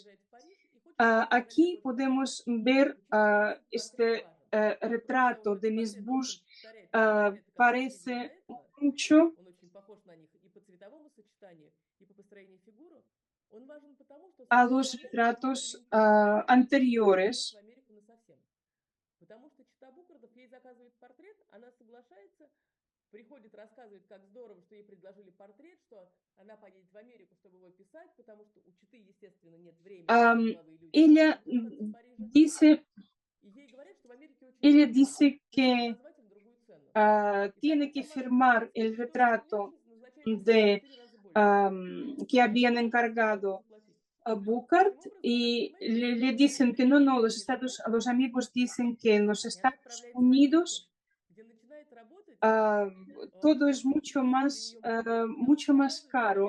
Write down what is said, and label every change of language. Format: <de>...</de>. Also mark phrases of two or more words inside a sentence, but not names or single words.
<es>Aquí podemos ver este retrato de Miss Bush, parece mucho a los retratos anteriores.</es> <ru>Потому что чита Букардов ей заказывает портрет, она соглашается, приходит, рассказывает, как здорово, что ей предложили портрет, что она поедет в Америку, чтобы его писать, потому что у читы, естественно, нет времени.</ru> <es>Ella dice, ella dice que tiene que firmar el retrato que habían encargado a Bucard y le dicen que no, los amigos dicen que en los Estados Unidos todo es mucho más caro.</es>